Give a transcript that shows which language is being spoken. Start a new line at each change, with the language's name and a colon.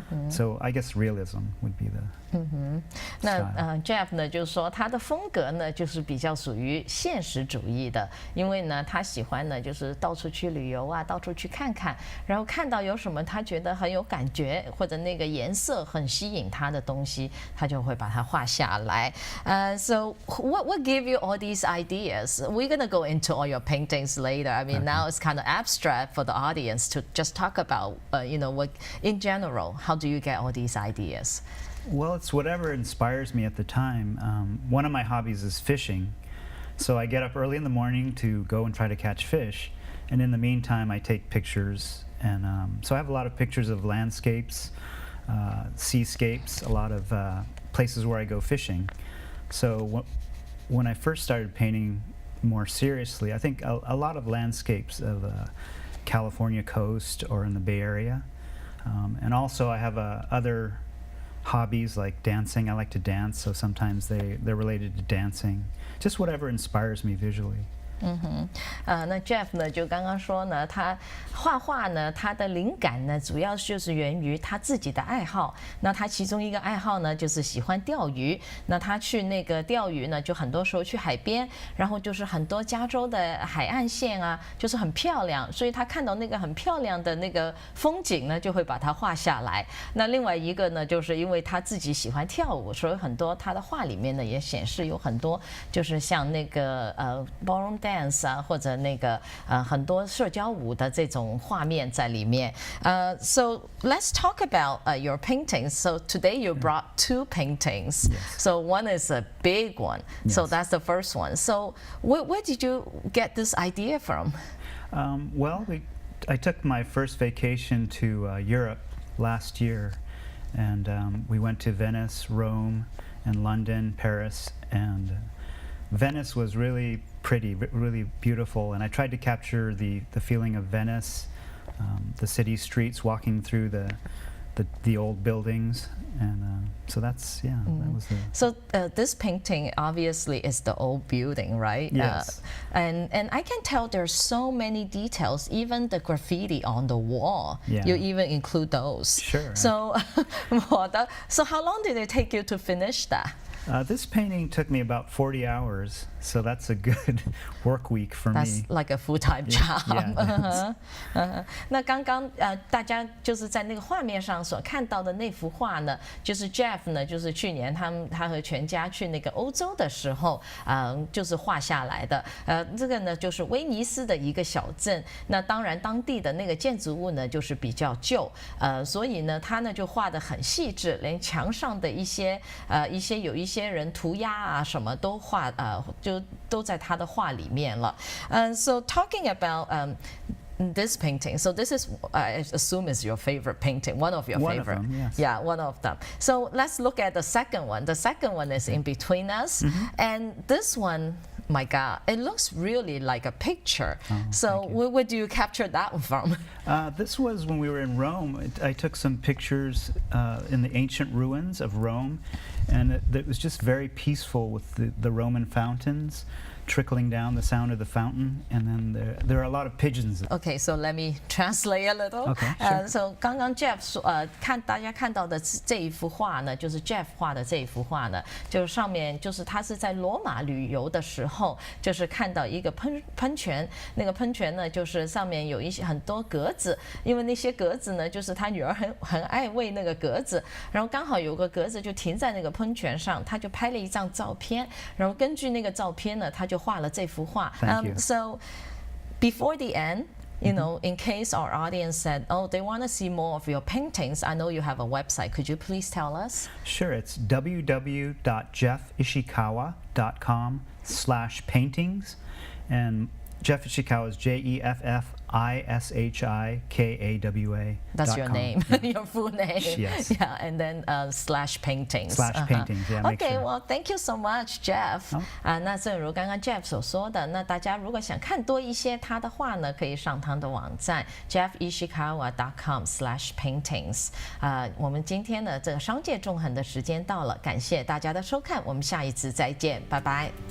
English: So I guess realism would be the
Chinese: 那Jeff 呢就是说他的风格呢就是比较属于现实主义的，因为呢他喜欢呢就是到处去旅游啊，到处去看看，然后看到有什么他觉得很有感觉或者那个颜色很吸引他的东西，他就会把它画下来。
English: So what gave you all these ideas? We're gonna go into all your paintings later. I mean, now it's kind of abstract for the audience to just talk about, what in general. How do you get all these ideas? Well, it's whatever inspires me at the time. One of my hobbies is fishing. So I get up early in the morning to go and try to catch fish. And in the meantime, I take pictures. And so I have a lot of pictures of landscapes, seascapes, a lot of places where I go fishing. So when I first started painting more seriously, I think a lot of landscapes of California coast or in the Bay Area. And also I have other hobbies like dancing. I like to dance, so sometimes they're related to dancing. Just whatever inspires me visually.
Chinese: 那 Jeff 呢就刚刚说呢，他画画呢，他的灵感呢主要就是源于他自己的爱好。那他其中一个爱好呢就是喜欢钓鱼。那他去那个钓鱼呢，就很多时候去海边，然后就是很多加州的海岸线啊，就是很漂亮，所以他看到那个很漂亮的那个风景呢，就会把它画下来。那另外一个呢，就是因为他自己喜欢跳舞，所以很多他的画里面呢也显示有很多就是像那个ballroom dance 啊，或者那个很多社交舞的这种画面在里面。
English: So let's talk about your paintings. So today you brought two paintings. Yes. So one is a big one. So Yes. that's the first one. So where did you get this idea from? Well, I took my first vacation to Europe last year, and we went to Venice, Rome, and London, Paris, and Venice was really pretty, really beautiful, and I tried to capture the feeling of Venice, the city streets, walking through the old buildings, and so that's that was the. So this painting obviously is the old building, right? Yes. And I can tell there's so many details, even the graffiti on the wall. Yeah. You even include those. Sure. So, so how long did it take you to finish that? This painting took me about 40 hours, so that's a good work week for That's me. like a full-time job. Yeah,
Chinese: 那刚刚大家就是在那个画面上所看到的那幅画呢，就是 Jeff 呢，就是去年他和全家去那个欧洲的时候，就是画下来的。这个呢就是威尼斯的一个小镇。那当然当地的那个建筑物呢就是比较旧，所以呢他呢就画得很细致，连墙上的一些有一些人涂鸦啊什么都画就都在他的画里面了。
English: So talking about this painting, so this is I assume is your favorite painting, one of your One favorite. of them, yes. Yeah, one of them. So let's look at the second one. The second one is in between us, and this one. My God, it looks really like a picture. So where do you capture that one from? This was when we were in Rome. I took some pictures in the ancient ruins of Rome, and it was just very peaceful with the Roman fountains trickling down, the sound of the fountain, and then there are a lot of pigeons. Okay, so let me translate a little. Okay, sure.
Chinese: So 刚刚 Jeff 说，大家看到的这一幅画呢，就是 Jeff 画的这一幅画呢，就是上面就是他是在罗马旅游的时候，就是看到一个喷泉，那个喷泉呢，就是上面有很多格子，因为那些格子呢，就是他女儿很爱喂那个格子，然后刚好有个格子就停在那个喷泉上，他就拍了一张照片，然后根据那个照片呢，他就画了这幅画。
English: So before the end, you know, in case our audience said, oh, they want to see more of your paintings, I know you have a website. Could you please tell us? Sure, it's www.jeffishikawa.com/paintings, and Jeff Ishikawa is JEFFISHIKAWA. That's your name, your full name. Yes. Yeah, and then /paintings. /paintings, yeah. Make Okay, sure. well, thank you so much, Jeff.
Chinese: 那正如刚刚 Jeff 所说的，那大家如果想看多一些他的画呢，可以上他的网站 jeffishikawa.com/paintings。我们今天的这个商界纵横的时间到了，感谢大家的收看，我们下一次再见，拜拜。